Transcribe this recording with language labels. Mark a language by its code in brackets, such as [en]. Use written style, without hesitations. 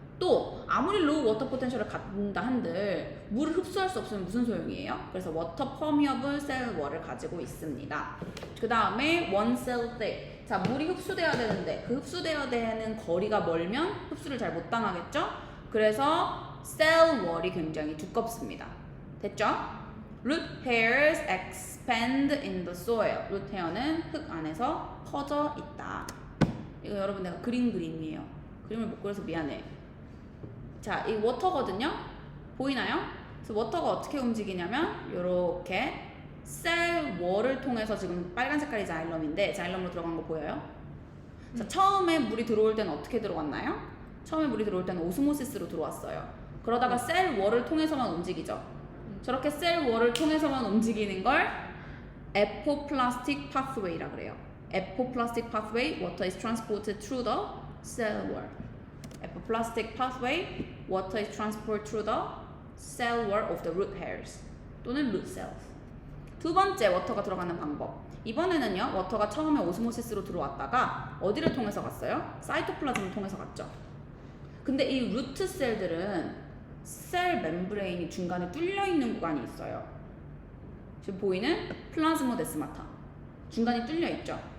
[ko] 또 아무리 로우 워터 포텐셜을 갖는다 한들 물을 흡수할 수 없으면 무슨 소용이에요? 그래서 워터 퍼미어블 셀 월을 가지고 있습니다. 그 다음에 원 셀 thick. 자, 물이 흡수돼야 되는데 그 흡수돼야 되는 거리가 멀면 흡수를 잘 못 당하겠죠? 그래서 셀 월이 굉장히 두껍습니다. 됐죠? [en] Root hairs expand in the soil. [ko] root hair는 흙 안에서 퍼져 있다. 이거 여러분 내가 그림이에요. 그림을 못 그려서 미안해. 자, 이 워터거든요. 보이나요? 그래서 워터가 어떻게 움직이냐면 요렇게 셀 월을 통해서 지금 빨간 색깔이 자일럼인데 자일럼으로 들어간 거 보여요? 자, 처음에 물이 들어올 때는 어떻게 들어갔나요? 처음에 물이 들어올 때는 오스모시스로 들어왔어요. 그러다가 셀 월을 통해서만 움직이죠. 저렇게 셀 월을 통해서만 움직이는 걸 apoplastic pathway라 그래요. [en] apoplastic pathway, water is transported through the cell wall. apoplastic pathway, water is transported through the cell wall of the root hairs [ko] 또는 [en] root cells. [ko] 두 번째 워터가 들어가는 방법. 이번에는요, 워터가 처음에 오스모시스로 들어왔다가 어디를 통해서 갔어요? 사이토플라즘을 통해서 갔죠. 근데 이 루트 셀들은 셀 멤브레인이 중간에 뚫려 있는 구간이 있어요. 지금 보이는 플라즈모데스마타 중간이 뚫려 있죠.